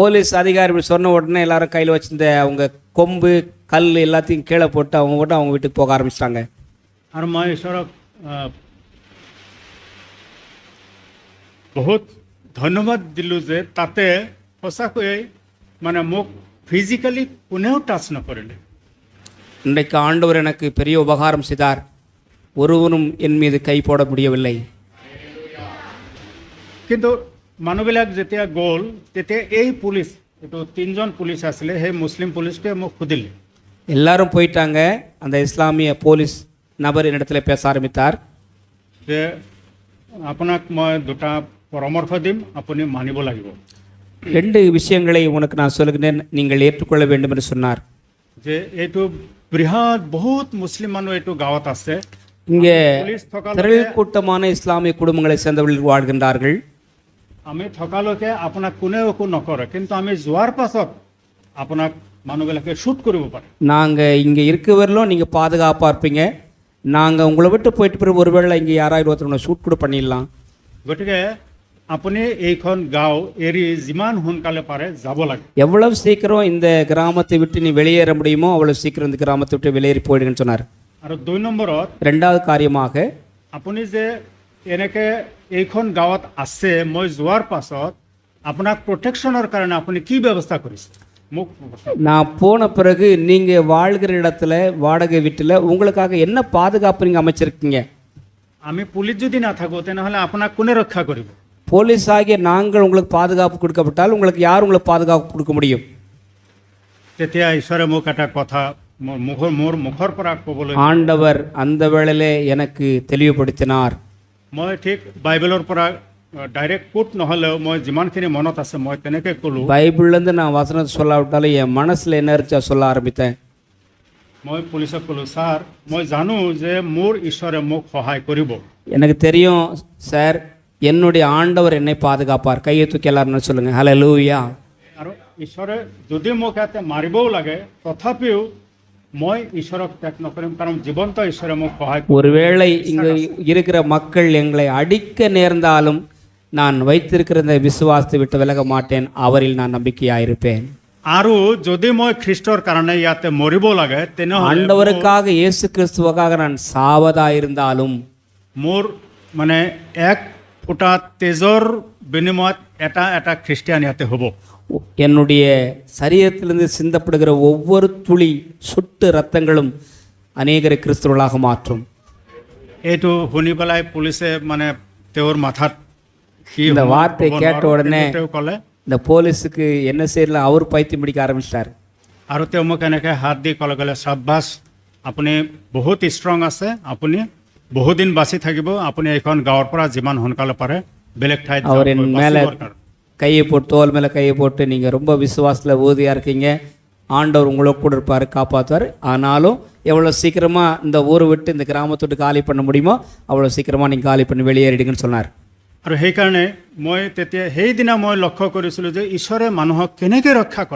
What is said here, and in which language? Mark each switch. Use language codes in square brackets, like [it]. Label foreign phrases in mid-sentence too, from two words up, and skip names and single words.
[ta] போலீஸ் அதிகாரி இப்படி சொன்ன உடனே எல்லாரும் கையில் வச்சிருந்த அவங்க கொம்பு கல் எல்லாத்தையும் கீழே போட்டு அவங்க வீட்டுக்கு போக ஆரம்பிச்சிட்டாங்க. [as] আৰু মই ঈশ্বৰক বহুত ধন্যবাদ দিলোঁ যে তাতে সঁচাকৈয়ে মানে মোক ফিজিকেলি কোনেও টাচ নকৰিলে। [ta] இன்றைக்கு ஆண்டவர் எனக்கு பெரிய உபகாரம் செய்தார், ஒருவனும் என் மீது கை போட முடியவில்லை. [as] কিন্তু মানুহবিলাক যেতিয়া গ'ল তেতিয়া এই পুলিচ, এইটো 3জন পুলিচ আছিলে, সেই মুছলিম পুলিচটোৱে মোক সুধিলে [ta] எல்லாரும் போயிட்டாங்க. அந்த இஸ்லாமிய போலீஸ் நபர் என்னிடத்தில் பேச ஆரம்பித்தார். [as] যে আপোনাক মই দুটা পৰামৰ্শ দিম, আপুনি মানিব লাগিব। [ta] 2 விஷயங்களை உனக்கு நான் சொல்கிறேன், நீங்கள் ஏற்றுக்கொள்ள வேண்டும் என்று சொன்னார். [as] যে এইটো বৃহৎ বহুত মুছলিম মানুহ এইটো গাঁৱত আছে। [ta] இங்கே [as] পুলিচ [ta] திரள் கூட்டமான இஸ்லாமிய குடும்பங்களை சேர்ந்தவர்கள் வாழ்கின்றார்கள். [as] আমি থকালৈকে আপোনাক কোনেও একো নকৰে, কিন্তু আমি যোৱাৰ পাছত আপোনাক মানুহবিলাকে শ্বুট কৰিব পাৰে। [ta] நாங்கள் இங்கே இருக்க வரலும் நீங்கள் பாதுகாப்பாக இருப்பீங்க, நாங்கள் உங்களை விட்டு போயிட்டு பிறகு ஒருவேளை இங்கே யாராவது ஒருத்தர் ஷூட் கூட பண்ணிடலாம். [as] গতিকে আপুনি এইখন গাঁও এৰি যিমান সোনকালে পাৰে যাব লাগে। [ta] எவ்வளவு சீக்கிரம் இந்த கிராமத்தை விட்டு நீ வெளியேற முடியுமோ அவ்வளவு சீக்கிரம் இந்த கிராமத்தை விட்டு வெளியேறி போயிடுங்கன்னு சொன்னார். [as] আৰু 2 নম্বৰত [ta] 2வது காரியமாக, [as] আপুনি যে এনেকৈ এইখন গাঁৱত আছে, মই যোৱাৰ পাছত আপোনাক প্ৰটেকশ্যনৰ কাৰণে আপুনি কি ব্যৱস্থা কৰিছে মোক। [ta] நான் போன பிறகு நீங்கள் வாழ்கிற இடத்துல வாடகை வீட்டில் உங்களுக்காக என்ன பாதுகாப்பு நீங்கள் அமைச்சிருக்கீங்க? [as] আমি পুলিচ যদি নাথাকোঁ তেনেহ'লে আপোনাক কোনে ৰক্ষা কৰিব? [ta] போலீஸ் ஆகிய நாங்கள் உங்களுக்கு பாதுகாப்பு கொடுக்கப்பட்டால் உங்களுக்கு யார் உங்களுக்கு பாதுகாப்பு கொடுக்க முடியும்? [as] তেতিয়া ঈশ্বৰে মোক এটা কথা মোৰ মুখৰ পৰা ক'বলৈ, [ta] ஆண்டவர் அந்த வேளையிலே எனக்கு தெளிவுபடுத்தினார். [as] মই ঠিক বাইবেলৰ পৰা [en] direct quote [as] নহ'লেও মই যিমানখিনি মনত আছে মই তেনেকৈ ক'লোঁ। [ta] பைபிள்லேருந்து நான் வசனத்தை சொல்லாவிட்டாலும் என் மனசில் என்ன இருந்துச்சா சொல்ல ஆரம்பித்தேன். [as] মই পুলিচক ক'লোঁ, ছাৰ মই জানো যে মোৰ ঈশ্বৰে মোক সহায় কৰিব। [ta] எனக்கு தெரியும் சார், என்னுடைய ஆண்டவர் என்னை பாதுகாப்பார். கையை தூக்கி எல்லாரும் சொல்லுங்கள் ஹல்லேலூயா. [as] আৰু ঈশ্বৰে যদি মোক ইয়াতে মাৰিবও লাগে তথাপিও মই ঈশ্বৰক ত্যাগ নকৰিম, কাৰণ জীৱন্ত ঈশ্বৰে মোক সহায় কৰিব। [ta] ஒருவேளை இங்கே இருக்கிற மக்கள் எங்களை அடிக்க நேர்ந்தாலும் நான் வைத்திருக்கிற இந்த விசுவாசத்தை விட்டு விலக மாட்டேன், அவரில் நான் நம்பிக்கையாயிருப்பேன். [as] আৰু যদি মই খ্ৰীষ্টৰ কাৰণে ইয়াতে মৰিব লাগে তেনেহ'লে [ta] ஆண்டவருக்காக இயேசு கிறிஸ்துவுக்காக நான் சாவதா இருந்தாலும் [as] মোৰ মানে এক ফুটা তেজৰ বিনিময়ত এটা এটা খ্ৰীষ্টিয়ান ইয়াতে হ'ব। [ta] என்னுடைய சரீரத்திலிருந்து சிந்தப்படுகிற ஒவ்வொரு துளி சொட்டு ரத்தங்களும் அநேகரை கிறிஸ்துவர்களாக மாற்றும். [as] এইটো শুনি পেলাই পুলিচে মানে তেওঁৰ মাথাত [ta] இந்த வார்த்தை கேட்ட உடனே [as] তেওঁ ক'লে, [ta] இந்த போலீஸுக்கு என்ன செய்யலாம், அவர் பைத்தியம் பிடிக்க ஆரம்பிச்சிட்டார். [as] আৰু তেওঁ মোক এনেকৈ হাত দি ক'লে, চাব্বাছ আপুনি বহুত ষ্ট্ৰং আছে, আপুনি বহুদিন বাচি থাকিব, আপুনি এইখন গাঁৱৰ পৰা যিমান সোনকালে পাৰে বেলেগ ঠাইত [ta] அவர் என் மேலே கையை போட்டு தோல் மேலே கையை போட்டு நீங்கள் ரொம்ப விசுவாசத்தில் உறுதியாக இருக்கீங்க, ஆண்டவர் உங்களோட கூட இருப்பார், காப்பாற்றுவார். ஆனாலும் எவ்வளோ சீக்கிரமாக இந்த ஊரை விட்டு இந்த கிராமத்தை விட்டு காலி பண்ண முடியுமோ அவ்வளோ சீக்கிரமாக நீங்கள் காலி பண்ணி வெளியேறிடுங்கன்னு சொன்னார். [as] আৰু সেইকাৰণে মই তেতিয়া সেইদিনা মই লক্ষ্য কৰিছিলোঁ যে ঈশ্বৰে মানুহক কেনেকৈ ৰক্ষা কৰে।